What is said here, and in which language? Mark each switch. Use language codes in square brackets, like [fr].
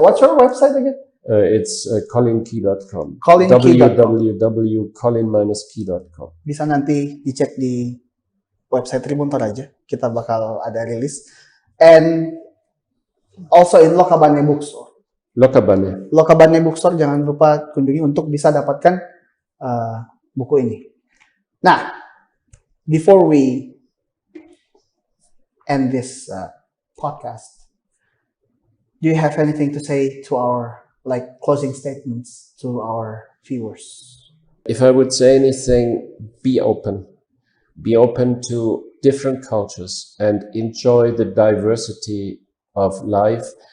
[en] What's your website again? It's collinkey.com. www.collin-key.com. [id] Bisa nanti dicek di website Tribun Toraja. Kita bakal ada rilis. [en] And also in Lokabane Bookstore. [id] Lokabane Bookstore, jangan lupa kunjungi untuk bisa dapatkan buku ini. Nah, [en] before we end this podcast, do you have anything to say to our closing statements to our viewers? If I would say anything, be open. Be open to different cultures and enjoy the diversity of life.